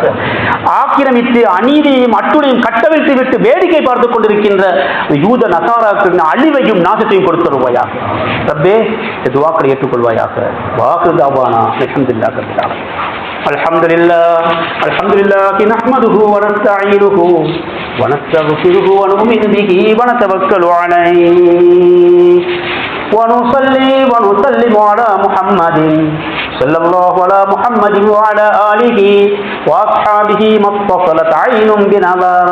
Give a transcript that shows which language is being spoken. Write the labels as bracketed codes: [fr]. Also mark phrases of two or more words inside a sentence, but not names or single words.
[ta] ஆக்கிரமித்து அநீதியையும் அட்டுடையும் கட்டவிழ்த்து விட்டு வேடிக்கை பார்த்துக் கொண்டிருக்கின்ற யூத நசாராக்களின் அழிவையும் நாசத்தையும் கொடுத்தருவாயாக. ரப்பே துஆக்களை ஏற்றுக்கொள்வாயாக. [ar] وآخر دعوانا الحمد لله رب العالمين. الحمد لله نحمده ونستعينه ونستغفره ونؤمن به ونتوكل عليه ونصلي ونسلم على محمد صلى الله على محمد وعلى آله وأصحابه ما اتصلت عين بنظر.